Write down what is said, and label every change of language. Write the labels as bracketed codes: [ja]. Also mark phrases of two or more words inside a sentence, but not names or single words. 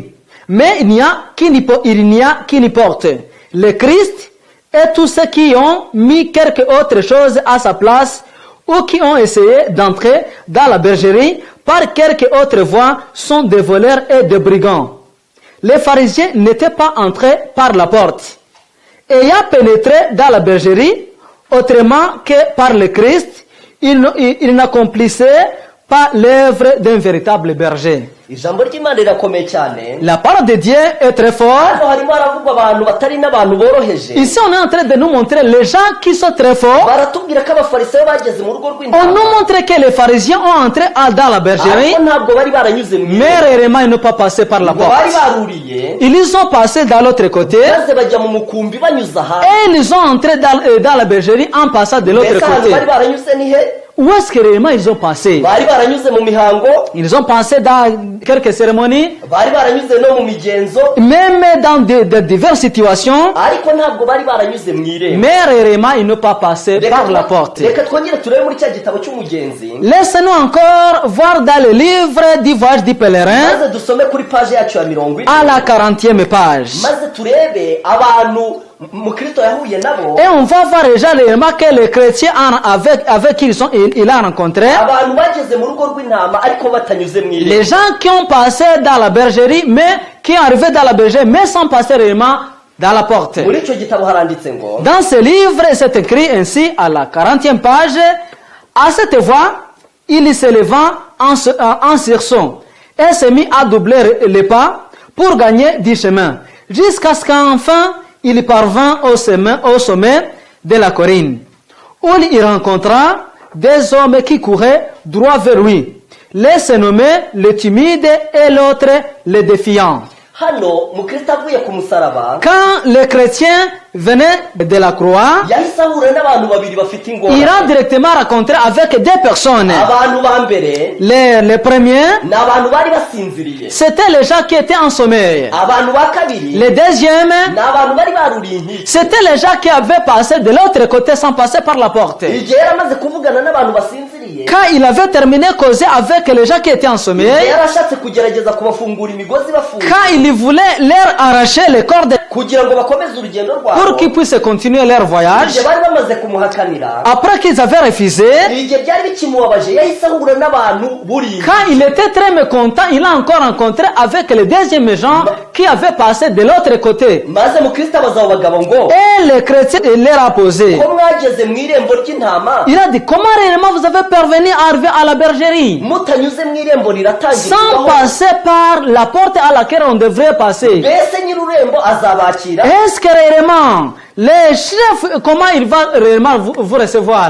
[fr] Mais il n'y a qui n'y porte le Christ et tous ceux qui ont mis quelque autre chose à sa place ou qui ont essayé d'entrer dans la bergerie par quelque autre voie sont des voleurs et des brigands. Les pharisiens n'étaient pas entrés par la porte. Ayant pénétré dans la bergerie, autrement que par le Christ, ils n'accomplissaient pas l'œuvre d'un véritable berger. [rw] Ijambo ry'Imana rirakomeye cyane. [fr] La parole de Dieu est très forte. [rw] Hano harimo haravugwa abantu batari n'abantu boroheje. [fr] Ici, on est en train de nous montrer les gens qui sont très forts. [rw] Baratubwira ko abafarisayo bageze mu rugo [fr] On [rw] rw'intama, [fr] nous montre que les pharisiens ont entré dans la bergerie, [rw] ariko ntabwo bari baranyuze mu [fr] mais [rw] irembo. [fr] réellement ils n'ont pas passé par la [rw] Ngo bari [fr] porte. [rw] baruriye [fr] Ils sont passés dans l'autre côté [rw] maze bajya mu mukumbi banyuze ahandi. [fr] et ils ont entré dans la bergerie en passant de l'autre [rw] Mbese ahantu [fr] côté. [rw] bari baranyuze ni he? [fr] Où est-ce que réellement ils ont passé? [rw] Bari baranyuze mu mihango, [fr] Ils ont passé dans quelques cérémonies, [rw] bari baranyuze no mu migenzo, [fr] même dans de diverses situations, [rw] ariko ntabwo bari baranyuze mu irembo. [fr] mais réellement ils n'ont pas passé par la porte. [rw] Reka twongere turebe muri cya gitabo cy'umugenzi, [fr] Laissez-nous encore voir dans le livre du voyage du pèlerin, [rw] maze dusome kuri page yacu ya 40, [fr] à la 40e page. [rw] maze turebe abantu Mukristo yahuye nabo, [fr] Et on va voir déjà réellement que les chrétiens avec qui il a rencontré, [rw] abantu bageze mu rugo rw'intama ariko batanyuze mu irembo. [fr] les gens qui ont passé dans la bergerie, mais qui sont arrivés dans la bergerie, mais sans passer réellement dans la porte. [rw] Muri icyo gitabo haranditse ngo, [fr] Dans ce livre, c'est écrit ainsi à la 40e page, à cette voix, il se leva en sursaut et se mit à doubler les pas pour gagner du chemin, jusqu'à ce qu'enfin il parvint au sommet de la colline, où il rencontra des hommes qui couraient droit vers lui. L'un se nommait le timide et l'autre le défiant. [rw] hano Mukristo avuye ku musaraba, [fr] Quand les chrétiens venaient de la croix, [rw] yahise ahura n'abantu babiri bafite [fr] il [rw] ingorane. [fr] a directement rencontré avec deux personnes. [rw] Abantu ba mbere [fr] Les premiers, [rw] ni abantu bari basinziriye, [fr] c'était les gens qui étaient en sommeil. [rw] abantu ba kabiri [fr] Les deuxièmes, [rw] ni abantu bari baruriye inkike. [fr] c'était les gens qui avaient passé de l'autre côté sans passer par la porte. [rw] Igihe yari amaze kuvugana n'abantu basinziriye, [fr] Quand il avait terminé de causer avec les gens qui étaient en [rw] igihe [fr] sommeil, [rw] yari ashatse kugerageza kubafungura imigozi bafunga [fr] quand il voulait leur arracher les cordes [rw] kugira ngo bakomeze urugendo [fr] pour [rw] rwabo, [fr] qu'ils puissent continuer leur voyage, [rw] igihe bari bamaze kumuhakanira, [fr] après qu'ils avaient refusé, [rw] igihe byari bikimubabaje yahise ahura n'abantu buriye. [fr] quand il était très mécontent, il a encore rencontré avec les deuxièmes gens qui avaient passé de l'autre côté. [rw] Maze Mukristo abaza abo bagabo ngo, [fr] Et le chrétien il leur a posé. [rw] ko mwageze mu irembo ry'intama [fr] Il a dit, comment réellement vous avez parvenu à arriver à la bergerie [rw] mutanyuze mu irembo [fr] sans [rw] riratangirwaho? [fr] passer par la porte à laquelle on devrait passer? [rw] Mbese nyir'urembo azabakira? [fr] Est-ce que réellement Les chefs, comment il va réellement vous recevoir?